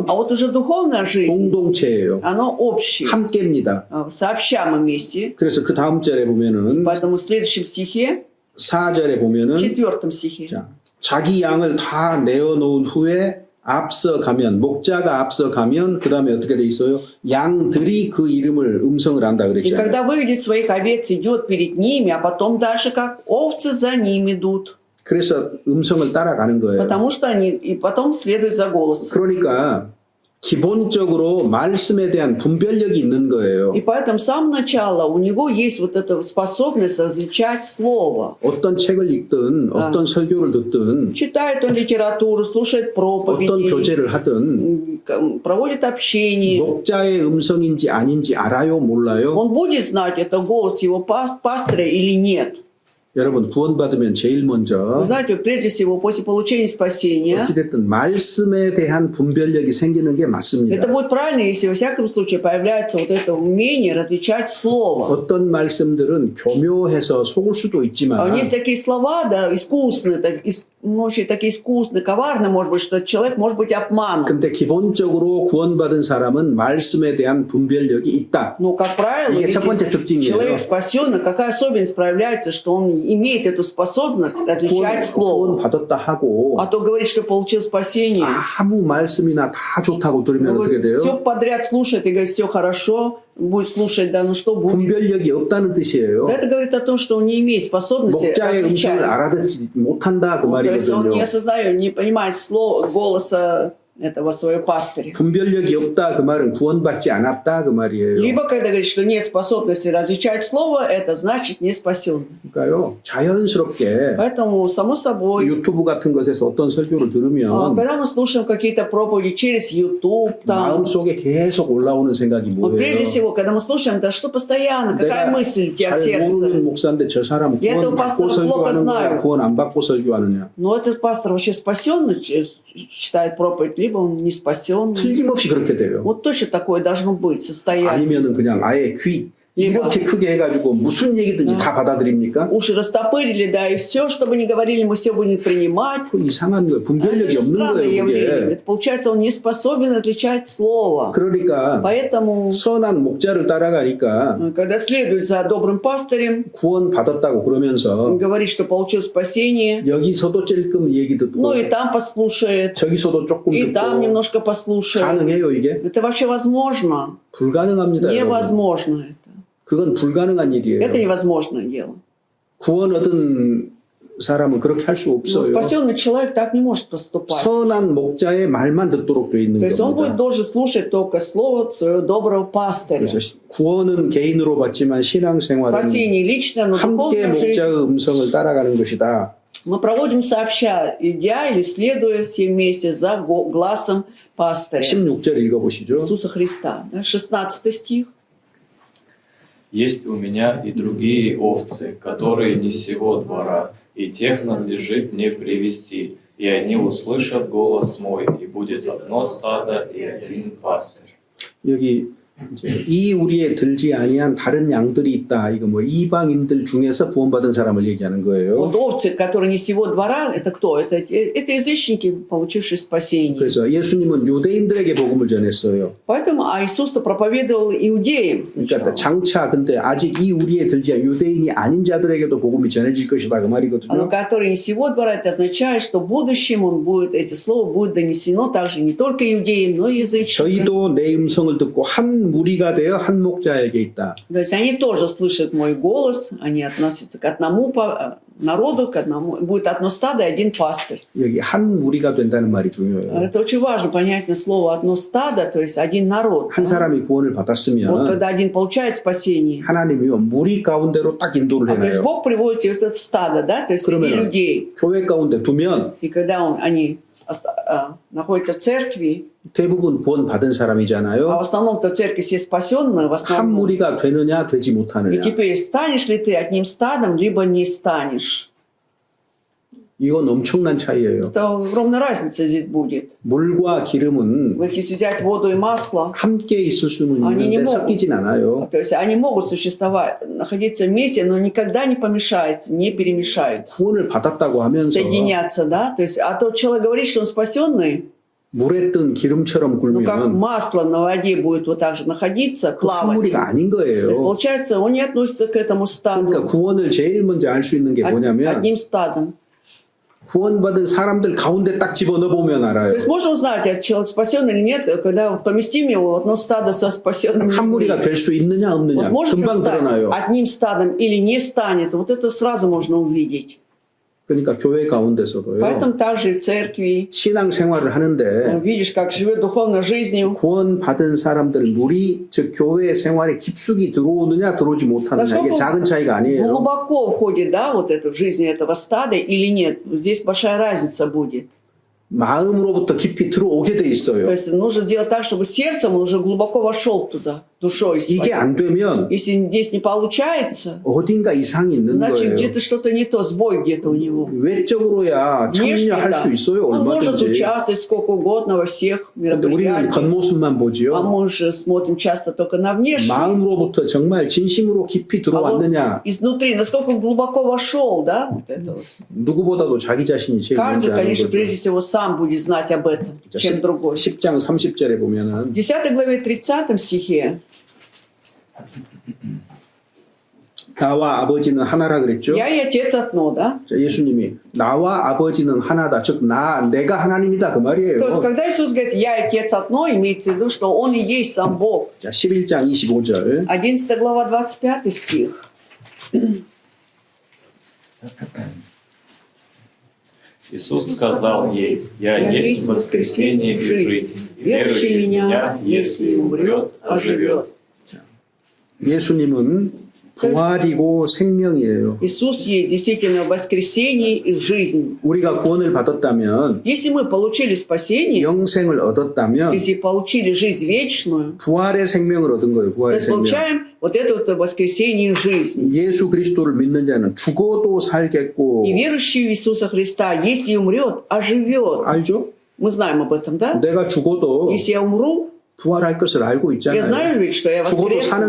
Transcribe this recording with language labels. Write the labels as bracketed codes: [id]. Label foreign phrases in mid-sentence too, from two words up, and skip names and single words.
[ru] А вот уже духовная жизнь, [ko] 공동체예요. [ru] оно общее. [ko] 함께입니다. [ru] Сообща мы вместе. [ko] 그래서 그 다음 절에 보면은 [ru] Поэтому в следующем стихе, [ko] 4절에 보면은 [ru] в 4 стихе, [ko] 자, 자기 양을 다 내어놓은 후에 앞서가면 목자가 앞서가면 그 다음에 어떻게 돼 있어요? 양들이 그 이름을 음성을 한다 [ru] и [ko] 그랬잖아요. [ru] когда выведет своих овец, идет перед ними, а потом дальше как овцы за ним идут. [ko] 그래서 음성을 따라가는 거예요. [ru] Потому что они и потом следуют за голосом. [ko] 그러니까 기본적으로 말씀에 대한 분별력이 있는 거예요. [ru] И поэтому с самого начала у него есть вот эта способность различать слово. [ko] 어떤 책을 읽든 어떤 설교를 듣든 [ru] Читает он литературу, слушает [ko] 어떤 [ru] проповеди, [ko] 교제를 하든 [ru] проводит общение. [ko] 목자의 음성인지 아닌지 알아요? 몰라요? [ru] Он будет знать, это голос его пастыря или нет. [ko] 여러분 구원받으면 제일 [ru] Вы [ko] 먼저 [ru] знаете, прежде всего, после получения спасения, [ko] 어찌됐든 말씀에 대한 분별력이 생기는 게 맞습니다. [ru] это будет правильно, если во всяком случае появляется вот это умение различать слово. [ko] 어떤 말씀들은 교묘해서 속을 수도 [ru] А [ko] 있지만 [ru] есть такие слова, да, искусные, очень такие искусные, коварные, может быть, что человек может быть обманут. [ko] 근데 기본적으로 구원받은 사람은 말씀에 대한 분별력이 있다. [ru] Но, как правило, [ko] 이게 첫 번째 [ru] если [ko] 특징이에요. [ru] человек спасенный, какая особенность проявляется, что он имеет эту способность различать [ko] 구원 [ru] слово. [ko] 받았다 하고 [ru] А то говорит, что получил спасение. [ko] 아무 말씀이나 다 좋다고 들으면 어떻게 돼요? [ru] Все подряд слушает и говорит, все хорошо, будет слушать, да, ну что будет. [ko] 분별력이 없다는 뜻이에요. [ru] Это говорит о том, что он не имеет способности [ko] 목자의 음성을 [ru] различать. [ko] 알아듣지 못한다 그 [ru] То есть он [ko] 말이거든요. [ru] не осознает, не понимает голоса этого своего пастыря. [ko] 분별력이 없다 그 말은 구원받지 않았다 그 말이에요. [ru] Либо, когда говорит, что нет способности различать слово, это значит не спасен. [ko] 그러니까요 자연스럽게 [ru] Поэтому, само собой, [ko] 유튜브 같은 것에서 어떤 설교를 들으면 [ru] когда мы слушаем какие-то проповеди через YouTube, там, [ko] 마음속에 계속 올라오는 생각이 [ru] вот прежде [ko] 뭐예요? [ru] всего, когда мы слушаем, да что постоянно, какая [ko] 내가 [ru] мысль у тебя в [ko] 잘 모르는 [ru] сердце? [ko] 목사인데 저 사람 [ru] Я этого [ko] 구원 받고 [ru] пастора плохо [ko] 설교하는 거야? [ru] знаю. [ko] 구원 안 받고 설교하느냐? [ru] Но этот пастор вообще спасенный читает проповедь, либо он не спасен. [ko] 틀림없이 그렇게 돼요. [ru] Вот точно такое должно быть состояние. [ko] 아니면은 그냥 아예 귀 이렇게 크게 해가지고 무슨 얘기든지 다 받아들입니까? [ru] Уши растопырили, да, и все, что бы ни говорили, мы все будем принимать. [ko] 그 이상한 거예요. [ru] Это [ko] 분별력이 [ru] же [ko] 없는 [ru] странное [ko] 거예요. [ru] явление. [ko] 그게. [ru] Это, получается, он не способен различать слово. [ko] 그러니까 [ru] Поэтому, [ko] 선한 목자를 따라가니까 [ru] когда следует за добрым пастырем, [ko] 구원 받았다고 그러면서 [ru] говорит, что получил спасение, [ko] 여기서도 찔끔 얘기 듣고 [ru] ну и там послушает, [ko] 저기서도 조금 [ru] и там [ko] 듣고 [ru] немножко послушает. [ko] 가능해요 이게? [ru] Это вообще возможно? [ko] 불가능합니다. 여러분. [ru] Невозможно это. [ko] 그건 불가능한 일이에요. [ru] Это невозможное дело. [ko] 구원 얻은 사람은 그렇게 할 수 [ru] Но [ko] 없어요. [ru] спасенный человек так не может поступать. [ko] 선한 목자의 말만 듣도록 돼 있는 [ru] То есть он будет [ko] 겁니다. [ru] должен слушать только слово своего доброго пастыря. [ko] 그래서 구원은 개인으로 받지만 신앙생활은 [ru] Спасение лично, но [ko] 함께 [ru] духовная жизнь. [ko] 목자의 음성을 따라가는 것이다. [ru] Мы проводим сообща, идя или следуя все вместе за глазом пастыря [ko] 16절 읽어보시죠. [ru] Иисуса Христа. Да, 16 стих. Есть у меня и другие овцы, которые не сего двора, и тех надлежит мне привести, и они услышат голос мой, и будет одно стадо и один пастырь. [ko] 여기 이제 이 우리에 들지 아니한 다른 양들이 있다. 이거 뭐 이방인들 중에서 구원받은 사람을 얘기하는 거예요. [ru] Вот овцы, которые не сего двора, это кто? Это язычники, получившие спасение. [ko] 그래서 예수님은 유대인들에게 복음을 전했어요. [ru] Поэтому Иисус-то проповедовал иудеям [ko] 그러니까 [ru] сначала. [ko] 장차 근데 아직 이 우리에 들지 않은 유대인이 아닌 자들에게도 복음이 전해질 것이다 그 [ru] Но [ko] 말이거든요. [ru] который не сего двора, это означает, что в будущем эти слова будут донесено также не только иудеям, но и язычникам. [ko] 저희도 내 음성을 듣고 한 무리가 되어 한 목자에게 있다. [ru] То есть они тоже слышат мой голос, они относятся к одному народу, к одному, будет одно стадо и один пастырь. [ko] 여기 한 무리가 된다는 말이 중요해요. [ru] Это очень важно, понятное слово одно стадо, то есть один народ. [ko] 한 사람이 구원을 [ru] Вот [ko] 받았으면 [ru] когда один получает спасение, [ko] 하나님이 무리 가운데로 딱 인도를 [ru] то есть [ko] 해놔요. [ru] Бог приводит их в это стадо, да, то есть среди [ko] 그러면은 [ru] людей. [ko] 교회 가운데 두면 [ru] И когда они находятся в церкви, [ko] 대부분 구원 받은 [ru] а [ko] 사람이잖아요. [ru] в основном-то в церкви все спасенные, в [ko] 한 [ru] основном. [ko] 무리가 되느냐 되지 [ru] И [ko] 못하느냐. [ru] теперь станешь ли ты одним стадом, либо не станешь. [ko] 이건 엄청난 차이예요. [ru] Это огромная разница здесь будет. [ko] 물과 기름은 [ru] Вот если взять воду и масло, [ko] 함께 있을 수는 아니, 있는데 [ru] не могут. [ko] 섞이진 않아요. [ru] то есть они могут существовать, находиться вместе, но никогда не помешаются, не перемешаются, [ko] 구원을 받았다고 하면서 [ru] соединятся, да? То есть, а тот человек говорит, что он спасенный, [ko] 물에 뜬 기름처럼 [ru] ну как [ko] 굴면 [ru] масло на воде будет вот так же находиться, [ko] 그 한 [ru] плавать. [ko] 무리가 아닌 [ru] То есть, [ko] 거예요. [ru] получается, он не относится к этому стаду, [ko] 그러니까 구원을 제일 먼저 알 수 있는 게 뭐냐면 [ru] одним стадом. [ko] 구원받은 사람들 가운데 딱 집어넣어 보면 [ru] То [ko] 알아요. [ru] есть можно узнать, человек спасен или нет, когда вот поместим его в одно стадо со спасенными [ko] 한 [ru] людьми. [ko] 무리가 될 수 있느냐 [ru] Вот [ko] 없느냐 [ru] может ли [ko] 금방 [ru] стать [ko] 드러나요. [ru] одним стадом или не станет, вот это сразу можно увидеть. [ko] 그러니까 교회 가운데서도요. [ru] Поэтому также и в церкви [ko] 신앙 생활을 하는데 [ru] видишь, как живет духовной жизнью. [ko] 구원받은 사람들 무리 즉 교회 생활에 깊숙이 들어오느냐 들어오지 못하느냐 이게 작은 차이가 아니에요. [ru] Глубоко входит, да, вот это в жизнь этого стада или нет. Здесь большая разница будет. [ko] 마음으로부터 깊이 들어오게 돼 [ru] То [ko] 있어요. [ru] есть нужно сделать так, чтобы сердцем он уже глубоко вошел туда, душой [ko] 이게 [ru] своей. [ko] 안 되면 [ru] Если здесь не получается, [ko] 어딘가 이상이 있는 [ru] значит [ko] 거예요. [ru] где-то что-то не то, сбой где-то у него. [ko] 외적으로야 [ru] Внешне, [ko] 참여할 [ru] да. [ko] 수 있어요. [ru] Он может [ko] 얼마든지. [ru] участвовать сколько угодно во всех [ko] 근데 우리는 [ru] мероприятиях. [ko] 겉모습만 [ru] А [ko] 보지요. [ru] мы же смотрим часто только на внешнее. [ko] 마음으로부터 정말 진심으로 깊이 [ru] А вот [ko] 들어왔느냐 [ru] изнутри, насколько он глубоко вошел, да, вот это вот. [ko] 누구보다도 자기 자신이 제일 먼저 [ru] Каждый, [ko] 아는 [ru] конечно, [ko] 거죠. [ru] прежде всего сам будет знать об этом, чем другой. [ko] 10장 30절에 [ru] В [ko] 보면은 [ru] 10 главе 30 стихе [ko] 나와 아버지는 하나라 그랬죠. [ru] «Я и Отец одно», да? [ko] 자, 예수님이 나와 아버지는 하나다. 즉 내가 하나님이다 그 말이에요. [ru] То есть, когда Иисус говорит «Я и Отец одно», имеется в виду, что Он и есть сам Бог. [ko] 자, 11장 25절. [ru] 11 глава 25 стих. Иисус сказал ей: «Я есть воскресение и жизнь. Верующий в Меня, если умрет, оживет». [ko] 예수님은 부활이고 생명이에요. [ru] Иисус есть действительно воскресение и жизнь. [ko] 우리가 구원을 받았다면 [ru] Если мы получили спасение, [ko] 영생을 얻었다면 [ru] если получили жизнь вечную, [ko] 부활의 생명을 얻은 거예요. [ru] то [ko] 부활의 [ru] есть [ko] 생명. [ru] получаем вот это вот воскресение и жизнь. [ko] 예수 그리스도를 믿는 자는 죽어도 살겠고 [ru] И верующий в Иисуса Христа, если умрет, оживет. [ko] 알죠? [ru] Мы знаем об этом, да? [ko] 내가 죽어도 [ru] Если я умру, [ko] 부활할 것을 알고 [ru] я [ko] 있잖아요. [ru] знаю ведь, что я [ko] 죽어도 사는